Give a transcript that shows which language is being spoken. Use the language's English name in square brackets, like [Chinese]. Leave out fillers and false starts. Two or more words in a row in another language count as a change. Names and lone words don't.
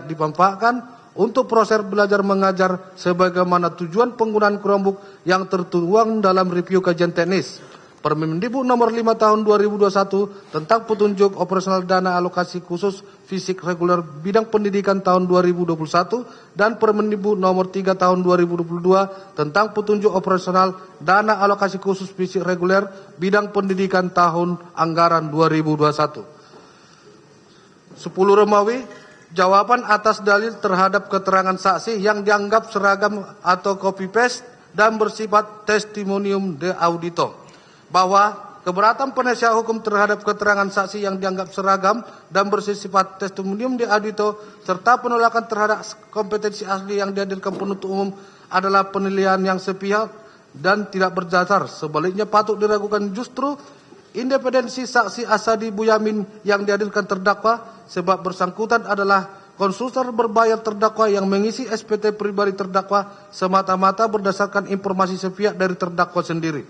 [Indonesian] dimanfaatkan untuk proses belajar mengajar sebagaimana tujuan penggunaan Chromebook yang tertuang dalam review kajian teknis Permendikbud nomor 5 tahun 2021 tentang petunjuk operasional dana alokasi khusus fisik reguler bidang pendidikan tahun 2021 dan Permendikbud nomor 3 tahun 2022 tentang petunjuk operasional dana alokasi khusus fisik reguler bidang pendidikan tahun anggaran 2021. 10 Romawi, jawaban atas dalil terhadap keterangan saksi yang dianggap seragam atau [English] copy paste [Indonesian] dan bersifat [Latin] testimonium de audito. [Indonesian] Bahwa keberatan penasihat hukum terhadap keterangan saksi yang dianggap seragam dan bersifat [Latin] testimonium de audito [Indonesian] serta penolakan terhadap kompetensi ahli yang dihadirkan penuntut umum adalah penilaian yang sepihak dan tidak berdasar. Sebaliknya patut diragukan justru independensi saksi Asadi Buyamin yang dihadirkan terdakwa sebab bersangkutan adalah konsultan berbayar terdakwa yang mengisi SPT pribadi terdakwa semata-mata berdasarkan informasi sepihak dari terdakwa sendiri.